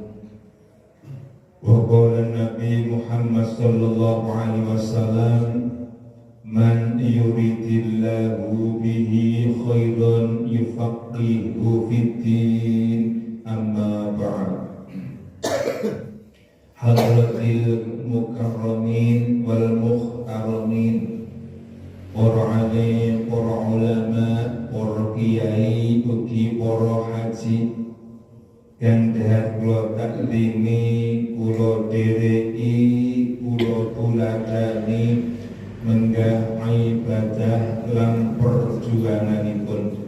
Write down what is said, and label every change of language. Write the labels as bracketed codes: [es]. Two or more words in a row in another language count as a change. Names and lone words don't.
[ar] وقال نبي محمد صلى الله عليه وسلم من يرد الله به خيرا يفقه في الدين. أما بعد. حضرات المكرمين والمحترمين, [jv] para alim, para ulama, para kiai, ugi para haji kang dahar kula taklimi, kula dereki, kula tuladani menggah ibadah lan perjuanganipun.